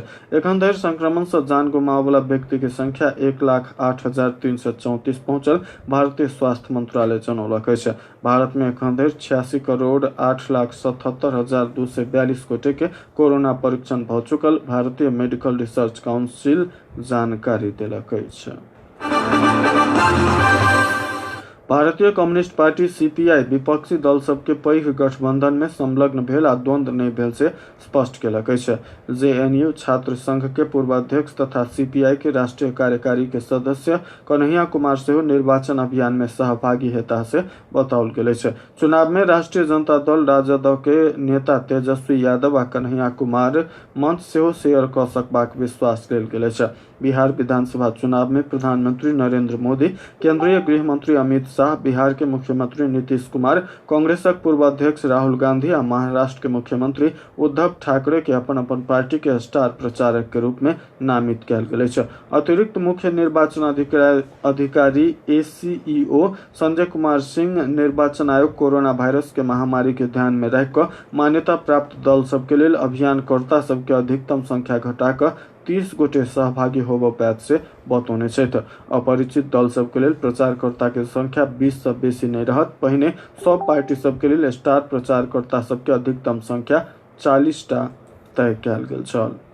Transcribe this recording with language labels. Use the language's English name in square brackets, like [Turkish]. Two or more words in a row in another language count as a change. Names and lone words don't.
[Maithili] एखन धरि संक्रमण से जान गुमावे वाला व्यक्ति के संख्या 1,08,334 पहुंचल भारतीय स्वास्थ्य मंत्रालय जनौलक अछि। भारत में एखन धरि 86,08,77,242 गोटे के कोरोना परीक्षण भ चुकल भारतीय मेडिकल रिसर्च काउंसिल जानकारी देलक अछि। भारतीय कम्युनिस्ट पार्टी सीपीआई विपक्षी दल सबके पैघ गठबंधन में संलग्न भेल आ द्वंद्व नहीं भेल से स्पष्ट केलक अछि। जेएनयू छात्र संघ के पूर्वाध्यक्ष तथा सीपीआई के राष्ट्रीय कार्यकारी के सदस्य कन्हैया कुमार सेहो निर्वाचन अभियान में सहभागी हेता से बताओल गेल अछि। चुनाव में राष्ट्रीय जनता दल राजद के नेता तेजस्वी यादव आ कन्हैया कुमार मंच सेहो शेयर क सकबाक विश्वास लेल गेल अछि। बिहार विधानसभा चुनाव में प्रधानमंत्री नरेंद्र मोदी, केंद्रीय गृह मंत्री अमित शाह, बिहार के मुख्यमंत्री नीतीश कुमार, कांग्रेसक पूर्व अध्यक्ष राहुल गांधी आ महाराष्ट्र के मुख्यमंत्री उद्धव ठाकरे के अपन अपन पार्टी के स्टार प्रचारक के रूप में नामित कयल गेल अछि। अतिरिक्त मुख्य निर्वाचन अधिकारी एसीईओ संजय कुमार सिंह निर्वाचन आयोग कोरोना वायरस के महामारी के ध्यान में रख मान्यता प्राप्त दल सबके लेल अभियानकर्ता सबके अधिकतम संख्या घटा 30 गोटे सहभागी होबो पैत से बतौने छै। अपरिचित दल सबके लेल प्रचारकर्ता के संख्या 20 से बेसी नहीं रहत। पहिने सब पार्टी सबके लेल स्टार प्रचारकर्ता सबके अधिकतम संख्या 40 टा तय कयल गेल छल।